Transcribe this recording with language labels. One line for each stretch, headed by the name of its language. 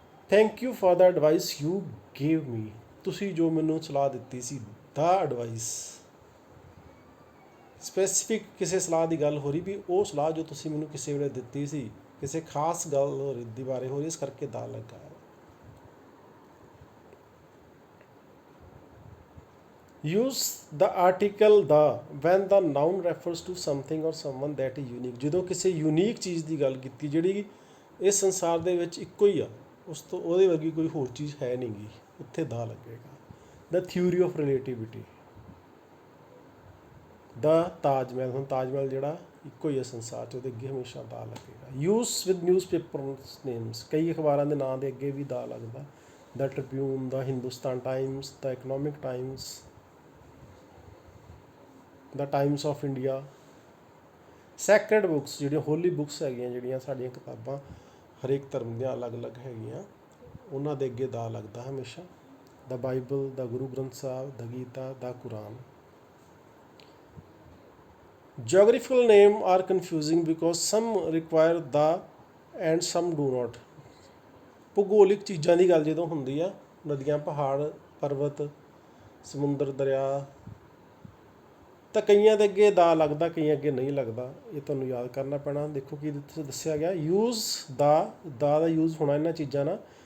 English: Thank you for the advice you gave me.
Punjabi: ਤੁਸੀਂ ਜੋ ਮੈਨੂੰ ਸਲਾਹ ਦਿੱਤੀ ਸੀ, ਦਾ ਐਡਵਾਈਸ। ਸਪੈਸੀਫਿਕ ਕਿਸੇ ਸਲਾਹ ਦੀ ਗੱਲ ਹੋ ਰਹੀ ਵੀ ਉਹ ਸਲਾਹ ਜੋ ਤੁਸੀਂ ਮੈਨੂੰ ਕਿਸੇ ਵੇਲੇ ਦਿੱਤੀ ਸੀ, ਕਿਸੇ ਖਾਸ ਗੱਲ ਦੀ ਬਾਰੇ ਹੋ ਰਹੀ, ਇਸ ਕਰਕੇ ਦਾ ਲੱਗਾ।
English: use the article the when the noun refers to something or someone that is unique।
Punjabi: ਜਦੋਂ ਕਿਸੇ ਯੂਨੀਕ ਚੀਜ਼ ਦੀ ਗੱਲ ਕੀਤੀ ਜਿਹੜੀ ਇਸ ਸੰਸਾਰ ਦੇ ਵਿੱਚ ਇੱਕੋ ਹੀ ਆ, ਉਸ ਤੋਂ ਉਹਦੇ ਵਰਗੀ ਕੋਈ ਹੋਰ ਚੀਜ਼ ਹੈ ਨਹੀਂ ਗੀ, ਉੱਥੇ ਦਾ ਲੱਗੇਗਾ। ਦ ਥਿਊਰੀ ਆਫ ਰਿਲੇਟਿਵਿਟੀ, ਦਾ ਤਾਜ ਮਹਿਲ, ਹੁਣ ਤਾਜ ਮਹਿਲ ਜਿਹੜਾ ਇੱਕੋ ਹੀ ਹੈ ਸੰਸਾਰ 'ਚ, ਉਹਦੇ ਅੱਗੇ ਹਮੇਸ਼ਾ ਦਾ ਲੱਗੇਗਾ।
English: use with newspaper names,
Punjabi: ਕਈ ਅਖਬਾਰਾਂ ਦੇ ਨਾਂ ਦੇ ਅੱਗੇ ਵੀ ਦਾ ਲੱਗਦਾ। The Tribune, ਦਾ Hindustan Times, ਦਾ economic Times, ਦਾ times of India. Sacred books, ਜਿਹੜੀਆਂ ਹੋਲੀ ਬੁੱਕਸ ਹੈਗੀਆਂ, ਜਿਹੜੀਆਂ ਸਾਡੀਆਂ ਕਿਤਾਬਾਂ ਹਰੇਕ ਧਰਮ ਦੀਆਂ ਅਲੱਗ-ਅਲੱਗ ਹੈਗੀਆਂ, ਉਹਨਾਂ ਦੇ ਅੱਗੇ ਦਾ ਲੱਗਦਾ ਹਮੇਸ਼ਾ। ਦਾ Bible, ਦਾ Guru Granth Sahib, ਦਾ Gita, ਦਾ Quran.
English: Geographical names are confusing because some require the and some do not।
Punjabi: ਭੂਗੋਲਿਕ ਚੀਜ਼ਾਂ ਦੀ ਗੱਲ ਜਦੋਂ ਹੁੰਦੀ ਆ, ਨਦੀਆਂ, ਪਹਾੜ, ਪਰਬਤ, ਸਮੁੰਦਰ, ਦਰਿਆ, ਤਾਂ ਕਈਆਂ ਦੇ ਅੱਗੇ ਦਾ ਲੱਗਦਾ, ਕਈਆਂ ਅੱਗੇ ਨਹੀਂ ਲੱਗਦਾ। ਇਹ ਤੁਹਾਨੂੰ ਯਾਦ ਕਰਨਾ ਪੈਣਾ। ਦੇਖੋ ਕੀ ਦੱਸਿਆ ਗਿਆ, ਯੂਜ਼ ਦਾ ਯੂਜ਼ ਹੋਣਾ ਇਹਨਾਂ ਚੀਜ਼ਾਂ ਨਾਲ।